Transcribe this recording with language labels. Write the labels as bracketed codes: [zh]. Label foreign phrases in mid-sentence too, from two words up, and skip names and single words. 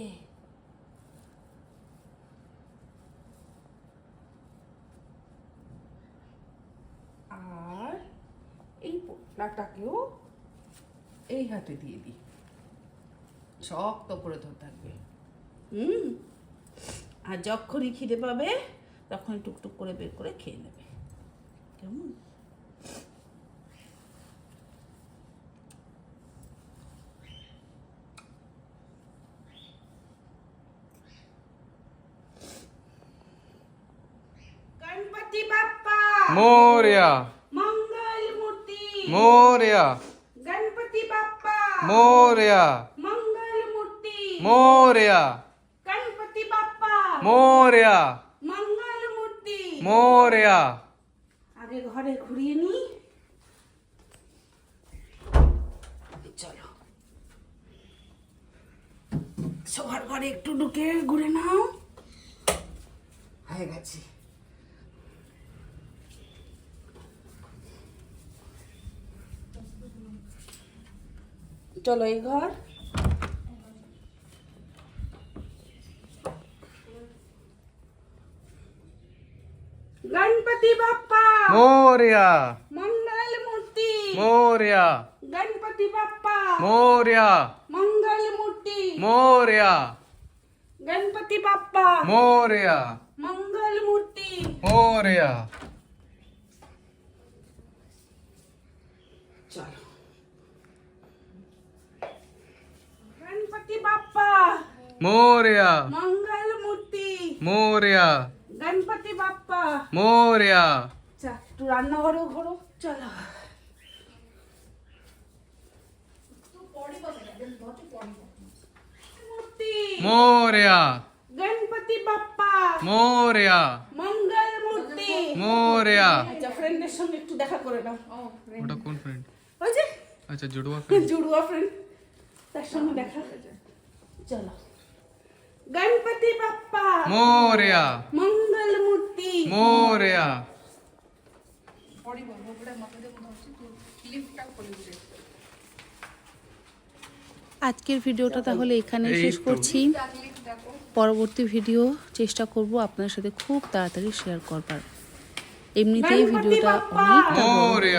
[bn] আর এই পোটলাটাকেও এই হাতে দিয়ে দিই, শক্ত করে ধরে থাকবে। আর যখনই খিদে পাবে তখনই টুকটুক করে বের করে খেয়ে নেবে, কেমন? [mr] गणपति बाप्पा मोरया, मंगल मूर्ति मोरया, गणपति बाप्पा मोरया, मंगल मूर्ति मोरया, गणपति बाप्पा मोरया, मंगल मूर्ति। मोरया। [bn] আগে ঘরে ঘুরিয়ে নি, চলো সবার ঘরে একটু ঢুকে ঘুরে নাও, হয়ে গেছে। চলো এই ঘর, [mr] गणपति बाप्पा मोरया, मंगल मूर्ति मोरया, गणपति बाप्पा मोरया, मंगल मूर्ति मोरया, गणपति बाप्पा मोरया, मंगल मूर्ति। मोरया। चलो गणपति बाप्पा मोरया, मंगल मूर्ति मोरया, गणपति बाप्पा। मोरया। [bn] চা একটু রান্না ঘরেও ঘোরো, চলো। मूर्ति [mr] मोरया, गणपति बाप्पा मोरया, मंगल मूर्ति। मोरया। [bn] আচ্ছা ফ্রেন্ডের সঙ্গে একটু দেখা করে নাও। ওটা কোন ফ্রেন্ড? ওই যে আচ্ছা, জুড়ুয়া ফ্রেন্ড। [hi] जुड़वा फ्रेंड, [bn] তার সঙ্গে দেখা। চলো [mr] गणपति बाप्पा मोरया, मंगल मूर्ति। मोरया। [bn] আজকের ভিডিওটা তাহলে এখানেই এই শেষ তো। করছি। পরবর্তী ভিডিও চেষ্টা করব আপনার সাথে খুব তাড়াতাড়ি শেয়ার করবার। এমনিতেই ভিডিওটা অনেকটা বড় হয়ে